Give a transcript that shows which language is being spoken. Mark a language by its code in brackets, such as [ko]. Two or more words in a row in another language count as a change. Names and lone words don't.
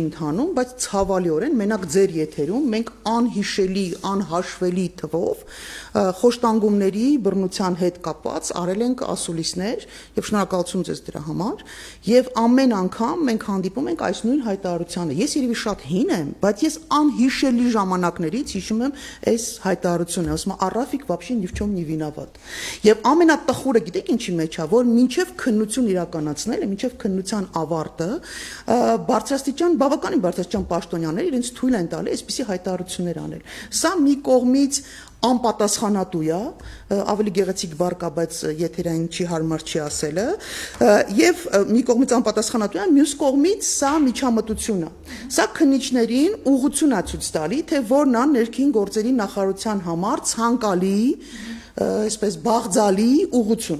[hy] ընթանում, բայց ցավալիորեն մենակ ձեր եթերում մենք անհիշելի, անհաշվելի թվով խոշտանգումների բռնության հետ կապված արել ենք ասուլիսներ եւ շնորհակալություն ձեզ դրա համար եւ ամեն անգամ մենք հանդիպում ենք այս նույն հայտարարությանը։ Ես երևի շատ հին եմ, բայց ես անհիշելի ժամանակներից հիշում եմ այս հայտարարությունը, ասում եմ Արաֆիկ [ru] вообще ни в чем не виноват։ [hy] Եվ ամենատխուրը գիտեք ինչի մեջ է, որ մինչև քննություն իրականացնելը, մինչև քննության ավարտը բավականին բարձրաստիճան պաշտոնյաներ իրենց թույլ են տալի այսպիսի հայտարարություններ անել։ Սա մի կողմից անպատասխանատու է, ավելի գեղեցիկ բառ կա, բայց եթերային չի հարմար չի ասելը, եւ մի կողմից անպատասխանատու է, մյուս կողմից սա միջամտություն է։ Սա քննիչներին ուղղություն է ցույց տալի, թե որն է ներքին գործերի նախարարության համար ցանկալի, այսպես բաղձալի ուղղություն։